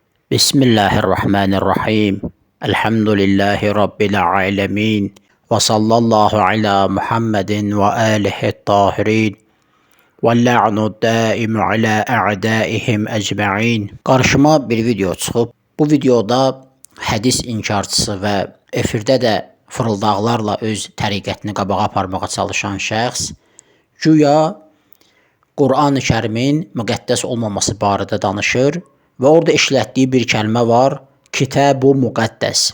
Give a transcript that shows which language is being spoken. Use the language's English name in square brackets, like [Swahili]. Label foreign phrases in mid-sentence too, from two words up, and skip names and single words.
[Arabic] بسم الله الرحمن الرحيم. الحمد لله رب العالمين. وصلى الله على محمد وآله الطاهرين. واللعن الدائم على أعدائهم أجمعين. [Azerbaijani] Qarşıma bir video çıxıb. Bu videoda hədis inkarçısı və efirdə də fırıldaqlarla öz təriqətini qabağa aparmağa çalışan şəxs güya Qur'an-ı Kərimin müqəddəs olmaması barədə danışır və orada işlətdiyi bir kəlmə var, Kitab-ı Müqəddəs.